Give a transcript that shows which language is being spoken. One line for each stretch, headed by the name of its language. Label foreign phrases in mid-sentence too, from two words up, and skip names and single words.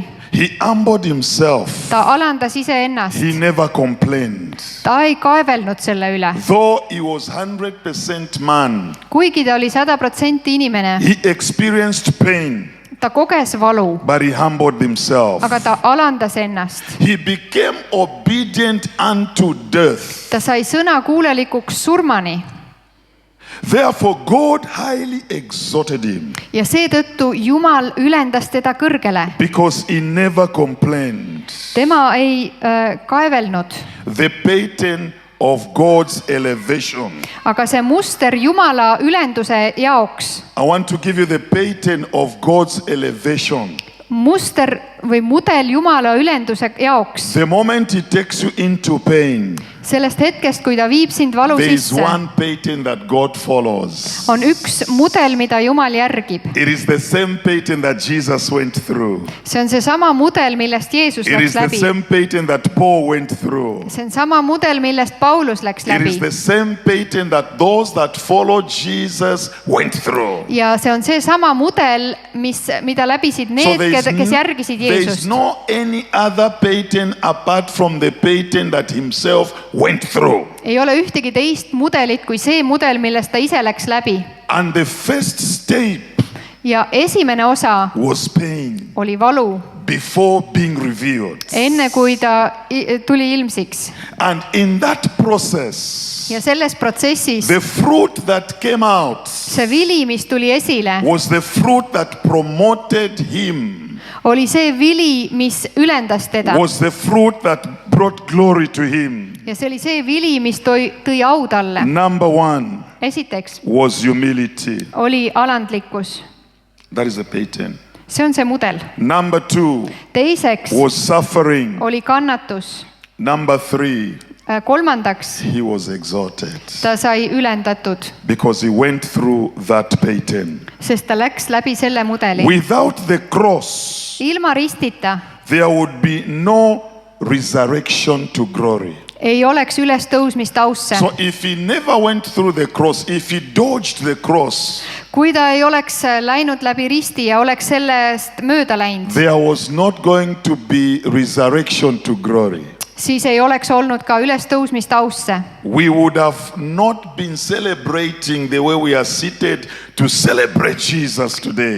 English: He humbled himself.
Estonian: Ta alandas iseennast.
English: He never complained.
Estonian: Ta ei kaevelnud selle üle.
English: Though he was 100% man,
Estonian: Kuigi ta oli 100% inimene,
English: he experienced pain,
Estonian: ta koges valu,
English: but he humbled himself.
Estonian: aga ta alandas ennast.
English: He became obedient unto death.
Estonian: Ta sai sõnakuulelikuks surmani
English: Therefore, God highly exalted him
Estonian: ja seetõttu Jumal ülendas teda kõrgele.
English: because he never complained.
Estonian: Tema ei kaevelnud,
English: The pattern of God's elevation.
Estonian: aga see muster Jumala ülenduse jaoks,
English: I want to give you the pattern of God's elevation.
Estonian: muster või mudel Jumala ülenduse jaoks.
English: The moment he takes you into pain,
Estonian: Sellest hetkest, kui ta viib sind valu
English: there is
Estonian: sisse,
English: one pattern that God follows.
Estonian: on üks mudel, mida Jumal järgib.
English: It is the same pattern that Jesus went through.
Estonian: See on seesama mudel, millest Jeesus
English: It
Estonian: läks
English: is the
Estonian: läbi.
English: same pattern that Paul went through.
Estonian: See on sama mudel, millest Paulus läks
English: It
Estonian: läbi.
English: is the same pattern that those that follow Jesus went through.
Estonian: Ja see on seesama mudel, mida läbisid need, kes järgisid
English: there is
Estonian: Jeesust.
English: no any other pattern apart from the pattern that himself went through.
Estonian: Ei ole ühtegi teist mudelit kui see mudel, millest ta ise läks läbi.
English: And the first step
Estonian: Ja esimene osa
English: was pain
Estonian: oli valu,
English: before being revealed.
Estonian: enne kui ta tuli ilmsiks.
English: And in that process,
Estonian: Ja selles protsessis
English: the fruit that came out
Estonian: see vili, mis tuli esile,
English: was the fruit that promoted him,
Estonian: oli see vili, mis ülendas teda.
English: was the fruit that brought glory to him.
Estonian: Ja see oli see vili, mis tõi au talle.
English: Number one
Estonian: Esiteks
English: was humility.
Estonian: oli alandlikkus.
English: That is the pattern.
Estonian: See on see mudel.
English: Number two
Estonian: Teiseks
English: was suffering.
Estonian: oli kannatus.
English: Number three,
Estonian: Kolmandaks
English: he was exalted
Estonian: ta sai ülendatud,
English: because he went through that pattern.
Estonian: sest ta läks läbi selle mudeli.
English: Without the cross,
Estonian: Ilma ristita
English: there would be no resurrection to glory.
Estonian: ei oleks ülestõusmist ausse.
English: So if he never went through the cross, if he dodged the cross,
Estonian: Kui ta ei oleks läinud läbi risti ja oleks sellest mööda läinud,
English: there was not going to be resurrection to glory.
Estonian: siis ei oleks olnud ka ülestõusmist ausse.
English: We would have not been celebrating the way we are seated to celebrate Jesus today.